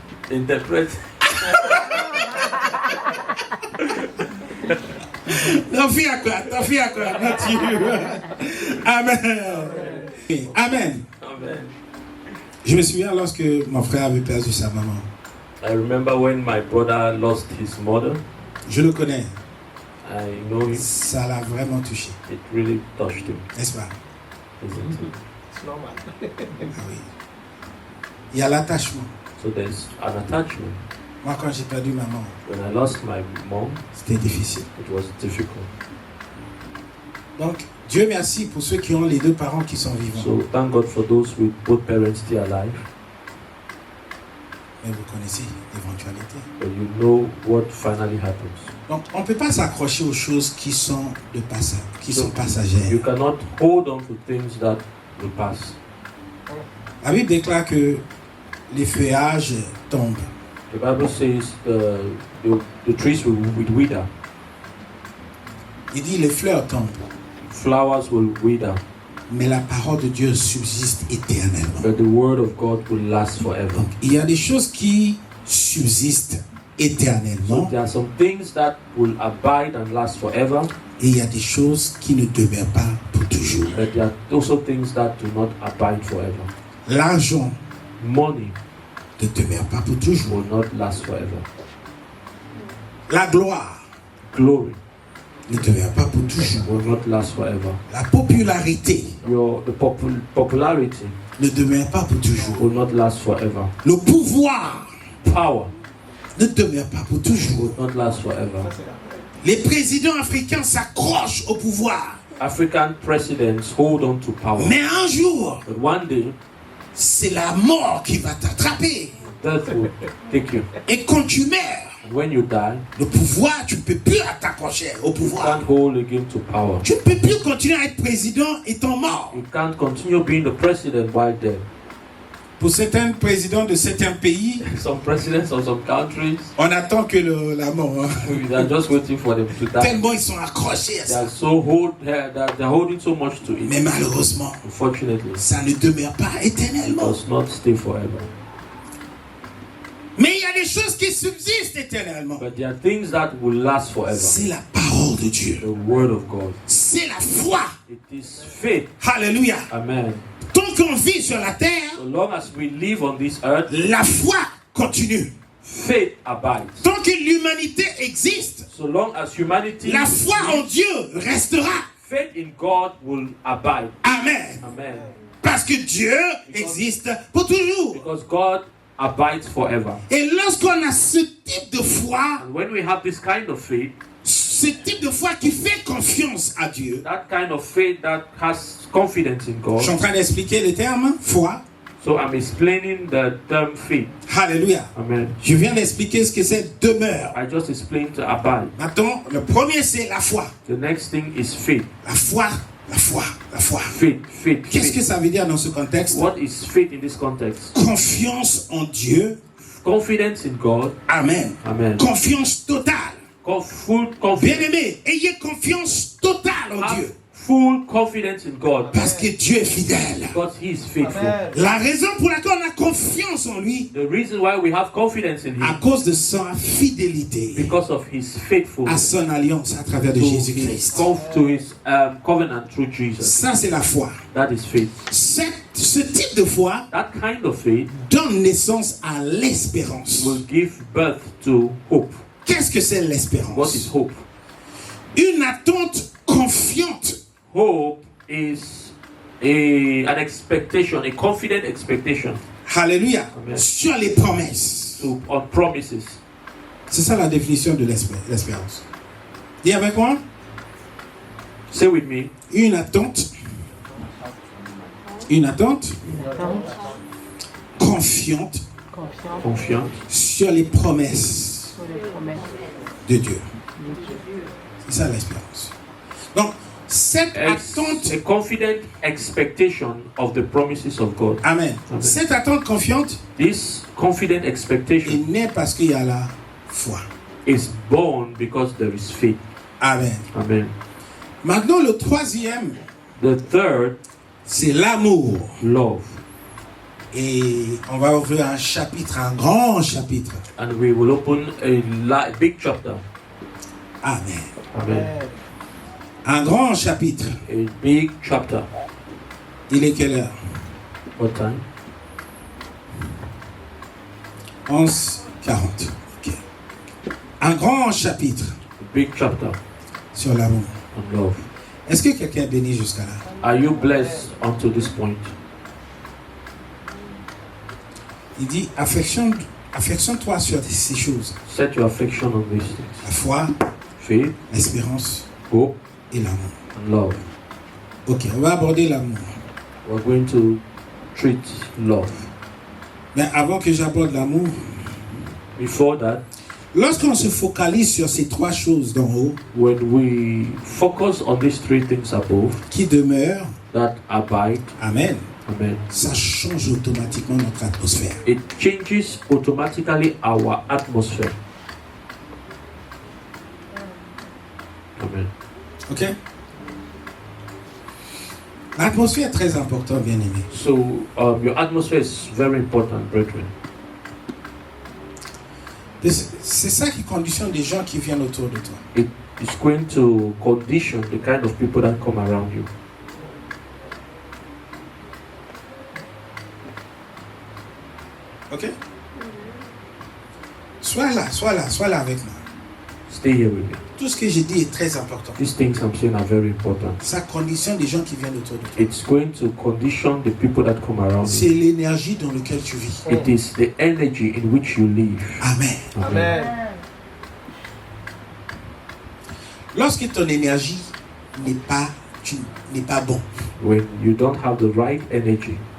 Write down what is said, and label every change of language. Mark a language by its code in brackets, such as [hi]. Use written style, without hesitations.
[fr] Interprète. T'en fais à quoi? Mathieu. Amen. Amen. Amen. Je me souviens lorsque mon frère avait perdu sa maman. [en] I remember when my brother lost his mother. [fr] Je le connais. [en] I know him. [fr] Ça l'a vraiment touché. [en] It really touched him. [fr] N'est-ce pas? C'est normal. Ah oui. Il y a l'attachement. [en] So there's an attachment. [fr] Moi, quand j'ai perdu maman, [en] when I lost my mom, [fr] c'était difficile. [en] It was difficult. [fr] Donc, Dieu merci pour ceux qui ont les 2 parents qui sont vivants. [en] So thank God for those with both parents still alive. [fr] Mais vous connaissez l'éventualité. [en] But you know what finally happens. [fr] Donc, on ne peut pas s'accrocher aux choses qui sont sont passagères. [en] You cannot hold on to things that will pass. [fr] La Bible déclare que les feuillages tombent. [en] The Bible says the trees will wither. [fr] Il dit les fleurs tombent. [en] Flowers will wither. [fr] Mais la parole de Dieu subsiste éternellement. [en] But the word of God will last forever. [fr] Donc, il y a des choses qui subsistent éternellement. [en] So there are some things that will abide and last forever. [fr] Et il y a des choses qui ne demeurent pas pour toujours. [en] But there are also things that do not abide forever. [fr] L'argent, [en] money, [fr] ne demeure pas pour toujours. [en] Will not last forever. [fr] La gloire, [en] glory, [fr] ne demeure pas pour toujours. [en] Will not last forever. [fr] La popularité, [en] the popularity, [fr] ne demeure pas pour toujours. [en] Will not last forever. [fr] Le pouvoir, [en] power, [fr] ne demeure pas pour toujours. [en] Will not last forever. [fr] Les présidents africains s'accrochent au pouvoir. [en] African presidents hold on to power. [fr] Mais un jour, [en] but one day, [fr] c'est la mort qui va t'attraper. [en] Death will take you. [fr] Et quand tu meurs, [en] when you die, [fr] le pouvoir, tu ne peux plus t'accrocher au pouvoir. [en] You can't hold again to power. [fr] Tu ne peux plus continuer à être président étant mort. [en] You can't continue being the president while dead. [fr] Pour certains présidents de certains pays, [en] some presidents of some countries, [fr] on attend que la mort. [en] They are just waiting for them to die. [fr] Tellement ils sont accrochés à ça. [en] They're holding so much to it. [fr] Mais malheureusement, [en] unfortunately, [fr] ça ne demeure pas éternellement. [en] It does not stay forever. [fr] Mais il y a des choses qui subsistent éternellement. [en] But there are things that will last forever. [fr] C'est la parole de Dieu. [en] The word of God. [fr] C'est la foi. [en] It is faith. [fr] Alléluia. [en] Amen. [fr] Tant qu'on vit sur la terre, [en] So long as we live on this earth, [fr] la foi continue. [en] faith abides. [fr] Tant que l'humanité existe, [en] So long as humanity, [fr] la foi en Dieu restera. [en] faith in God will abide. Amen. Amen. [fr] Parce que Dieu existe pour toujours. [en] Because God abides forever. [fr] Et lorsqu'on a ce type de foi, [en] And when we have this kind of faith, [fr] ce type de foi qui fait confiance à Dieu, [en] that kind of faith that has confidence in God. [fr] je suis en train d'expliquer le terme foi. [en] So I'm explaining the term faith. [fr] Alléluia. [en] Amen. [fr] Je viens d'expliquer ce que c'est demeure. [en] I just explained abide. [fr] Maintenant, le premier c'est la foi. [en] The next thing is faith. [fr] La foi, la foi, la foi. [en] Faith, faith, [fr] Qu'est-ce que [en] faith. [fr] ça veut dire dans ce contexte? [en] What is faith in this context? [fr] Confiance en Dieu. [en] Confidence in God. Amen. Amen. [fr] Confiance totale. [en] Full confidence. [fr] Bien-aimé, ayez confiance totale en Dieu. [en] Full confidence in God. [fr] Parce que Dieu est fidèle. [en] Because He is faithful. Amen. [fr] La raison pour laquelle on a confiance en lui, [en] The reason why we have confidence in [fr] à [en] Him, [fr] cause de sa fidélité [en] because of His [fr] à [en] faithfulness [fr] son alliance à travers de Jésus-Christ. [en] to His covenant through Jesus. [fr] Ça, c'est la foi. [en] That is faith. [fr] Ce type de foi [en] That kind of faith [fr] donne naissance à l'espérance. [en] will give birth to hope. [fr] Qu'est-ce que c'est [en] What is [fr] l'espérance? [en] hope? [fr] Une attente confiante [en] Hope is an expectation, a confident expectation [fr] Alléluia. [en] Amen. [fr] Sur les promesses. [en] on promises. [fr] C'est ça la définition de l'espérance. Dis avec moi. [en] Say with me. [fr] Une attente. Une attente confiante Confiance sur les promesses de Dieu. C'est ça l'espérance. Donc, cette attente. [en] a confident expectation of the promises of God. Amen. Amen. [fr] Cette attente confiante [en] This confident [fr] est [en] expectation [fr] née parce qu'il y a la foi. [en] is born because there is faith. Amen. Amen. [fr] Maintenant, le troisième, [en] The third, [fr] c'est l'amour. [en] love. [fr] Et on va ouvrir un chapitre, un grand chapitre. [en] And we will open a big chapter. Amen. Amen. [fr] Un grand chapitre. [en] A big chapter. [fr] Il est quelle heure? [en] What time? [fr] 11h40. Ok. Un grand chapitre [en] A big chapter [fr] sur l'amour. [en] on love. [fr] Est-ce que quelqu'un est béni jusqu'à là? [en] Are you blessed unto this point? [fr] Il dit, affectionne-toi sur ces choses. [en] Set your affection on these things. [fr] La foi, [en] Faith, [fr] l'espérance [en] hope, [fr] et l'amour. [en] and love. [fr] Ok, on va aborder l'amour. [en] We're going to treat love. [fr] Mais avant que j'aborde l'amour, [en] Before that, [fr] lorsqu'on se focalise sur ces trois choses d'en haut, [en] when we focus on these three things above [fr] qui demeurent, [en] that abide, amen, amen, [fr] ça change automatiquement notre atmosphère. [en] it changes automatically our atmosphere. Amen. Ok? [fr] L'atmosphère est très importante, bien aimé. [en] So your atmosphere is very important, brethren. [fr] C'est ça qui conditionne les gens qui viennent autour de toi. [en] It is going to condition the kind of people that come around you. Ok? [fr] Sois là avec moi. [en] Stay here with me. [fr] Tout ce que j'ai dit est très important. [en] These things I'm saying are very important. [fr] Ça conditionne les gens qui viennent autour de toi. [en] It's going to condition the people that come around [fr] C'est [en] you. [fr] l'énergie dans laquelle tu vis. [en] It is the energy in which you live. Amen. Amen. [fr] Lorsque ton énergie n'est pas bon, [en] When you don't have the right energy,